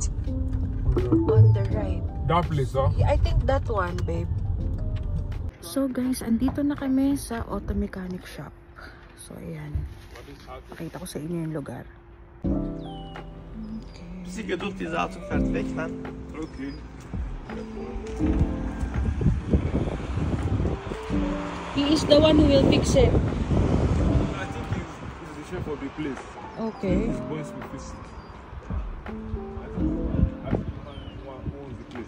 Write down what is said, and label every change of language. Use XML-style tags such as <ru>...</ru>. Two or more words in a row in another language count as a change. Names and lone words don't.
<en>On the right. That place, huh? Yeah, I think that one, babe.</en> <tl>So guys, andito na kami sa</tl> <en>auto mechanic shop.</en> <tl>So ayan. Pakita ko sa inyo yung lugar.</tl> <de>Bizi geduld diese Auto fährt weg, dann.</de> <en>Okay. He is the one who will fix it. I think he's the chef of the place. Okay. He's going to fix it. I think the man who owns the place.</en>